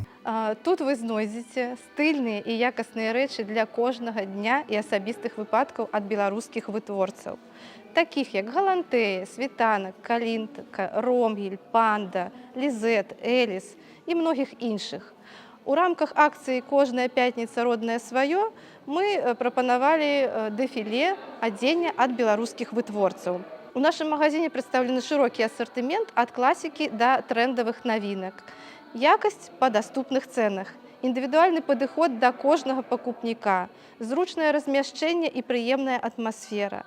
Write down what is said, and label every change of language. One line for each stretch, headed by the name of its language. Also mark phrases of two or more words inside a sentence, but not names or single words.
Belarusian: Тут вы знойдзеце стыльныя і якасныя рэчы для кожнага дня і асабістых выпадкаў ад беларускіх вытворцаў, такіх як галантэя, світанак, калінка, ромгель, панда, лізет, эліс і многіх іншых. У рамках акцыі «Кожная пятница. Родное свое» мы прапанавалі дэфіле адзення ад беларускіх вытворцаў. У нашым магазине прадстаўлены шырокі асартымент ад класікі да трэндавых навінак. Якасць па даступных цэнах, індывідуальны падыход да кожнага пакупніка, зручнае размяшчэнне і прыемная атмасфера.